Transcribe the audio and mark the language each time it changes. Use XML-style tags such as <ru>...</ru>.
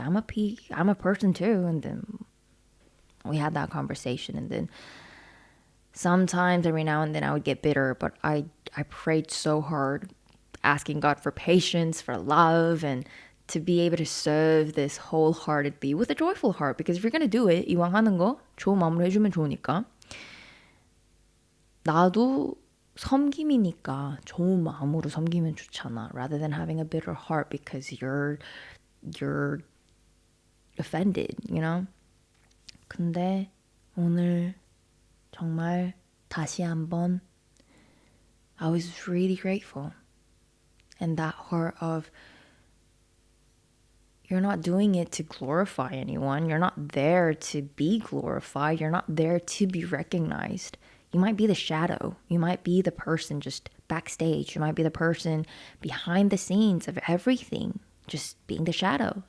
<en>I'm a person too. And then we had that conversation. And then sometimes every now and then I would get bitter, but I prayed so hard, asking God for patience, for love, and to be able to serve this wholeheartedly with a joyful heart. Because if you're gonna do it,</en> <ko>이왕 하는 거 좋은 마음으로 해주면 좋으니까. 나도 섬김이니까 좋은 마음으로 섬기면 좋잖아.</ko> <en>Rather than having a bitter heart because you're offended, you know?</en> <ko>근데 오늘 정말 다시 한번</ko> <en>I was really grateful. And that heart of you're not doing it to glorify anyone. You're not there to be glorified. You're not there to be recognized. You might be the shadow. You might be the person just backstage. You might be the person behind the scenes of everything, just being the shadow.</en>